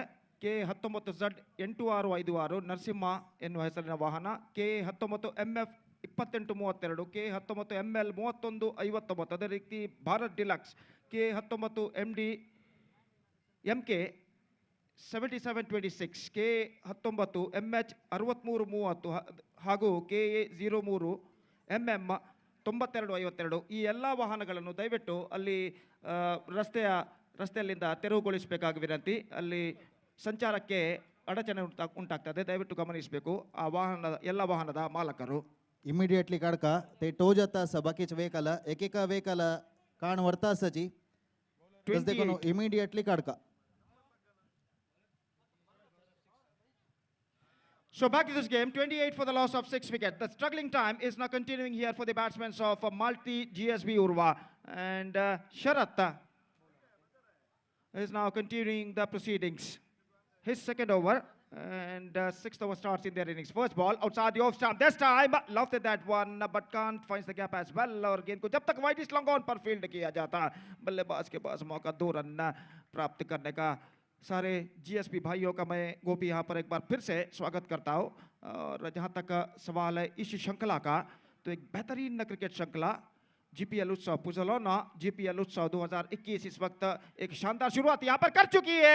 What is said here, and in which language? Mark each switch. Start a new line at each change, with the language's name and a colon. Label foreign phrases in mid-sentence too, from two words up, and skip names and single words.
Kannada: K19Z 8656 ನರಸಿಂಹ ಎನ್ನುವ ಹೆಸರಿನ ವಾಹನ, K19 MF 2832, K19 ML 3159, ಅದೇ ರೀತಿ ಭಾರತ್ ಡಿಲಕ್ಸ್ K19 MD MK 7726, K19 MH 6330 ಹಾಗೂ KA03 MM 9252 ಈ ಎಲ್ಲ ವಾಹನಗಳನ್ನು ದಯವಿಟ್ಟು ಅಲ್ಲಿ ರಸ್ತೆಯಲ್ಲಿಂದ ತೆರವುಗೊಳಿಸಬೇಕಾಗಿ ವಿನಂತಿ. ಅಲ್ಲಿ ಸಂಚಾರಕ್ಕೆ ಅಡಚಣೆ ಉಂಟಾಗ್ತದೆ, ದಯವಿಟ್ಟು ಗಮನಿಸಬೇಕು ಎಲ್ಲ ವಾಹನದ ಮಾಲಕರು.
Konkani: इमिडिएटली काढका ते टो जाता असा बाकीचे वेकल एक वेकल कान वरता असाची देखून इमिडिएटली काढका.
English: So back to this game, 28 for the loss of 6 wickets. The struggling time is now continuing here for the batsmen of Malti GSB Urva, and Sharat is now continuing the proceedings. His second over and sixth over starts in their innings. First ball outside the off stump. This time lofted that one but can't finds the gap as well.
Hindi: और गेंद को जब तक वाइड लॉन्ग ऑन पर फील्ड किया जाता, बल्लेबाज के पास मौका 2 रन प्राप्त करने का. सारे जीएसपी भाइयों का मैं गोपी यहाँ पर एक बार फिर से स्वागत करता हूँ. और जहाँ तक सवाल है इस श्रृंखला का, तो एक बेहतरीन क्रिकेट श्रृंखला जीपीएल उत्सव पुजलोना जीपीएल उत्सव 2021 इस वक्त एक शानदार शुरुआत यहाँ पर कर चुकी है.